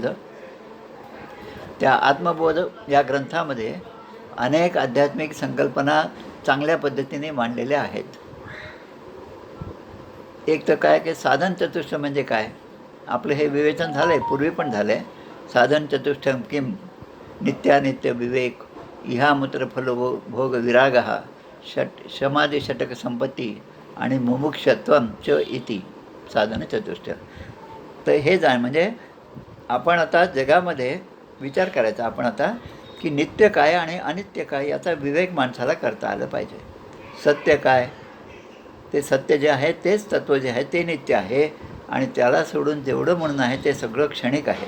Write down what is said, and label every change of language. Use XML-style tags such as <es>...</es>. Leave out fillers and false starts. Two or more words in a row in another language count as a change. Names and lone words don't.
<mr>त्या आत्मबोध या ग्रंथामध्ये अनेक आध्यात्मिक संकल्पना चांगल्या पद्धतीने मांडलेल्या आहेत. एक तर काय की</mr> <sa>साधन चतुष्ट</sa> <mr>म्हणजे काय, आपलं हे विवेचन झालं आहे, पूर्वी पण झालं आहे.</mr> <sa>साधन चतुष्टम किम, नित्यानित्य विवेक, इहामुत्र फल भोग विराग, समाधी षटक संपत्ती आणि मुमुक्षत्वम च इति साधन चतुष्ट.</sa> <mr>तर हे जाण म्हणजे आपण आता जगामध्ये विचार करायचा आपण आता की नित्य काय आणि अनित्य काय याचा विवेक माणसाला करता आलं पाहिजे. सत्य काय, ते सत्य जे आहे तेच तत्त्व जे आहे ते नित्य आहे, आणि त्याला सोडून जेवढं म्हणणं आहे ते सगळं क्षणिक आहे.</mr>